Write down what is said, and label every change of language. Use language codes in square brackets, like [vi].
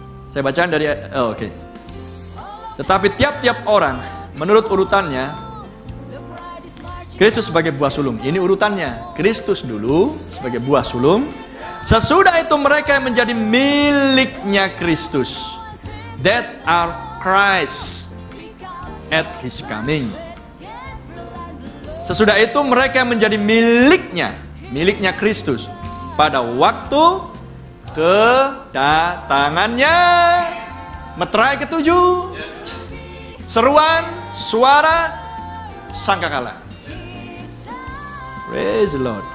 [id] Saya bacakan dari oke. Tetapi tiap-tiap orang menurut urutannya, Kristus sebagai buah sulung. Ini urutannya. Kristus dulu sebagai buah sulung. Sesudah itu mereka yang menjadi miliknya Kristus. [en] That are Christ at His coming. [id] Sesudah itu mereka yang menjadi miliknya Kristus pada waktu kedatangannya. Meterai ketujuh, seruan, suara, sangkakala. [en] Praise the Lord.